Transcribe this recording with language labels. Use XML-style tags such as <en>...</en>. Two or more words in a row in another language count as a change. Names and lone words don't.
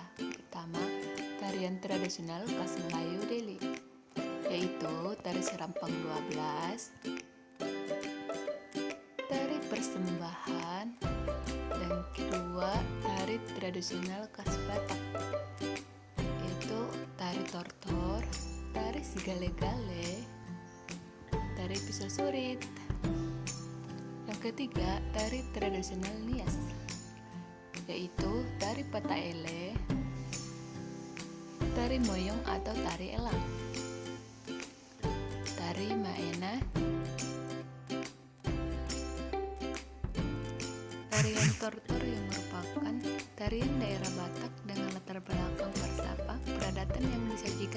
<id>Pertama, tarian tradisional khas Melayu Deli, yaitu tari Serampang 12, tari persembahan, dan kedua tari tradisional khas Batak, yaitu tari tortor, tari sigale-gale, tari pisau surit. Yang ketiga tari tradisional Nias, yaitu tari pataele, tari moyong atau tari elang, tari maena, tarian tortor yang merupakan tarian daerah Batak dengan latar belakang falsafah peradatan yang disajikan.</id>